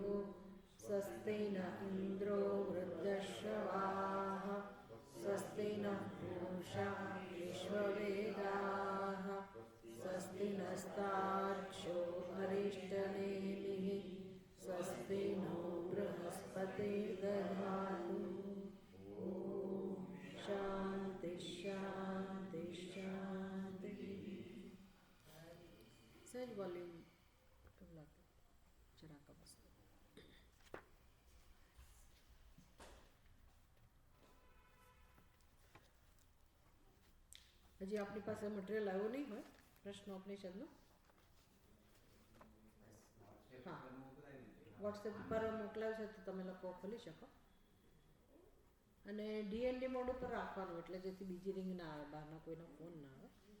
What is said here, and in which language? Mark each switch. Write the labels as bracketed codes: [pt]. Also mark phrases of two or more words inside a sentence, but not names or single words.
[sa] स्वस्ति न इन्द्रो वृद्धश्रवाः स्वस्ति नः पूषा विश्ववेदाः स्वस्ति नस्तार्क्ष्यो अरिष्टनेमिः स्वस्ति नो बृहस्पतिर्दधातु ॐ शान्ति शान्ति शान्ति। [gu] સહજ વૉલ્યૂમ જરા કમ હજી આપણી પાસે મટીરિયલ આવ્યો નહીં હોય પ્રશ્નોપનિષદનો. હા, વોટ્સએપ પર મોકલાવ્યું છે તો તમે લોકો ખોલી શકો અને ડીએનડી મોડ ઉપર રાખવાનું એટલે જેથી બીજી રિંગ ના આવે, બહારના કોઈનો ફોન ના આવે.